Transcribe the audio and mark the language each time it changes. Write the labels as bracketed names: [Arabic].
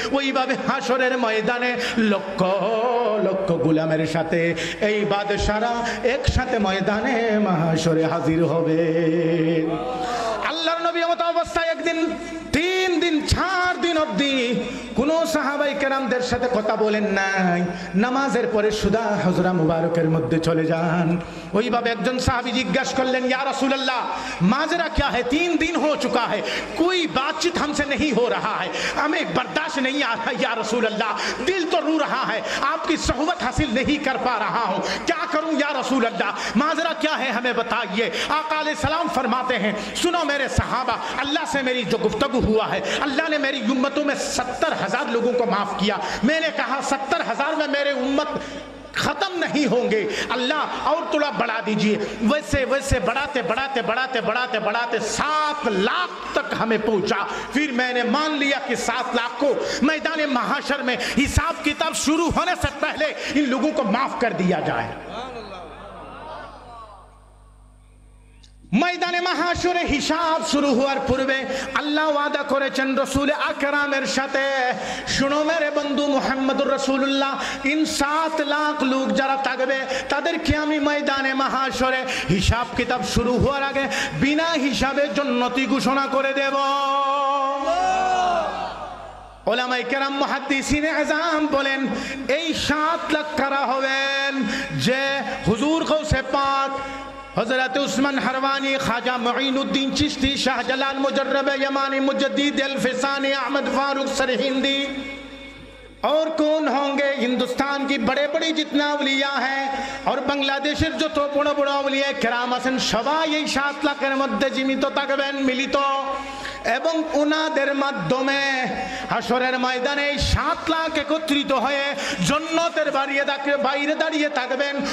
[Bangla] ওইভাবে হাশরের ময়দানে লক্ষ লক্ষ গোলামের সাথে এই বাদশারা একসাথে ময়দানে মাহাশরে হাজির হবে। আল্লাহর নবী এমত অবস্থায় একদিন 3 দিন 4 দিন অবধি কোন সাহাবাই কেরামদের সাথে কথা বলেন নাই। নামাজের পরে সুদা হজরা মুবারকের মধ্যে চলে যান। ওইভাবে একজন সাহাবী জিজ্ঞাসা করলেন, [Hindi] ইয়া রাসূলুল্লাহ माजरा क्या है, 3 दिन हो चुका है, कोई बातचीत हमसे नहीं हो रहा है, हमें बर्दाश्त नहीं आ रहा या रसूल अल्लाह, दिल तो रो रहा है, आपकी सोहबत हासिल नहीं कर पा रहा हूँ, क्या करूँ या रसूल अल्लाह, माजरा क्या है हमें बताइए। आका अलैहिस्सलाम फरमाते हैं, सुनो मेरे सहाबा, अल्लाह से मेरी जो गुफ्तगू हुआ है, अल्लाह ने मेरी उम्मतों में 70,000 लोगों को माफ किया। मैंने कहा 70,000 में मेरे उम्मत खत्म नहीं होंगे, अल्लाह और थोड़ा बढ़ा दीजिए। वैसे वैसे बढ़ाते बढ़ाते बढ़ाते बढ़ाते बढ़ाते 7 लाख तक हमें पहुंचा। फिर मैंने मान लिया कि 7 लाख को मैदान महाशर में हिसाब किताब शुरू होने से पहले इन लोगों को माफ कर दिया जाए। [Bangla] ময়দানে মাহাশরে হিসাব শুরু হওয়ার পূর্বে আল্লাহ ওয়াদা করেছেন রাসূল আকরামের সাথে, শুনো মেরে বন্ধু মুহাম্মদুর রাসূলুল্লাহ, ইন 7 লাখ লোক যারা থাকবে তাদেরকে আমি ময়দানে মাহাশরে হিসাব কিতাব শুরু হওয়ার আগে বিনা হিসাবে জান্নাতি ঘোষণা করে দেব। ওলামায়ে কেরাম মুহাদ্দিসিনে আযম বলেন, এই 7 লাখ কারা হবেন? যে হুজুর গৌসে পাক [Hindi] हजरत उस्मान हरवानी, ख्वाजा मुईनुद्दीन चिश्ती, शाहजलाल मुजर्रब यमानी, मुजद्दिद अल-फिसानी, अहमद फारूक सरहिंदी और कौन होंगे? हिंदुस्तान की बड़े बड़े जितना औलिया है और बांग्लादेशेर जो तो बड़ा बड़ा औलिया केराम [Bangla] आছেন সবাই এই 7 লাখের মধ্যে জীবিত থাকবেন মিলিত, এবং উনাদের মাধ্যমে হাশরের ময়দানে 7 লাখ একত্রিত হয়ে জান্নাতের বাইরে দাঁড়িয়ে থাকবেন।